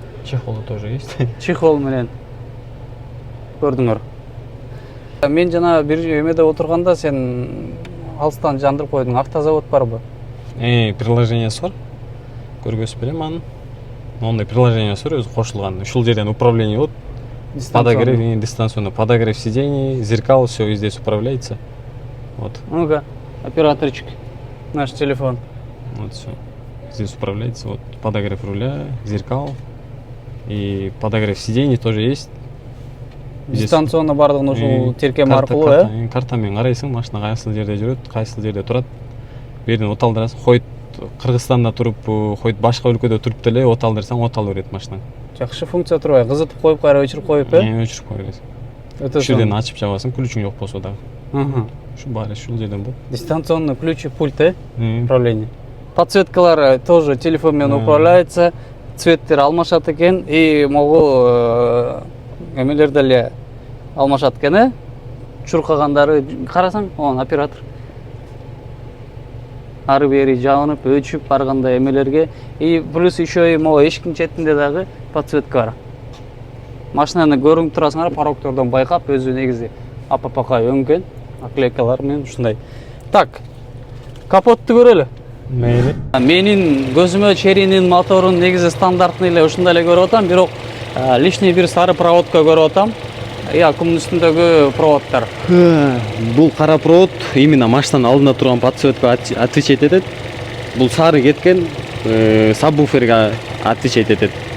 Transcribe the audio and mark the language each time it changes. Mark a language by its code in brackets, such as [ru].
[ru] Чехолу тоже есть. [ky] Чехол менен. Көрдүңөр. Мен жана бир эмеде отурганда сен алыстан жандырып койдуң. Автозавод барбы? Приложениясы бар. Көргөзүп берем аны. Ондай приложениясы бар, өзү кошулган. Ушул жерден управление болот. [ru] Подогрев, дистанционный подогрев сидений, зеркал, все здесь управляется. Вот. Ну-ка, операторчик. Наш телефон. Вот все. Здесь управляется. Вот подогрев руля, зеркал. И подогрев сидений тоже есть. [ky] Дистанционно бардыгын ушул теркем аркылуу, э? Карта менен карайсың, машина кайсы жерде жүрөт, кайсы жерде турат. Берден оталдырасың, койт Кыргызстанда туруп, койт башка өлкөдө туруп деле оталдырсаң, отал берет машина. Жакшы функция турбайбы? Кызытып коюп, кайра өчүрүп коюп, э? Өчүрүп коюп бересиң. Ушул жерден ачып жабасың, ключуң жок болсо дагы. Ушу баары ушул жерден болот. [ru] Дистанционный ключ и пульт, э? Управление. Подсветкалар тоже телефон менен управляется. [ky] Цветтер алмашат экен и могу эмелер деле алмашат экен, э? Чуркагандары карасаң, оператор. Ары бери жабынып, өчүп барганда эмелерге. И плюс еще и могу эшиктин четинде дагы подсветка бар. Машинаны көрүнүп турасыңар, порогтордон байкап, өзү негизи апапака өңгөн, наклейкалар менен ушундай. Так, капотту көрөлү. Мейли. Менин көзүмө Черинин моторун негизи стандартный эле ушундай эле көрүп атам, бирок лишний бир сары проводка көрүп атам. Аккумдун үстүндөгү проводдор. Бул кара провод именно машинанын алдында турган подсветка отвечать этет. Бул сары кеткен сабвуферге отвечать этет.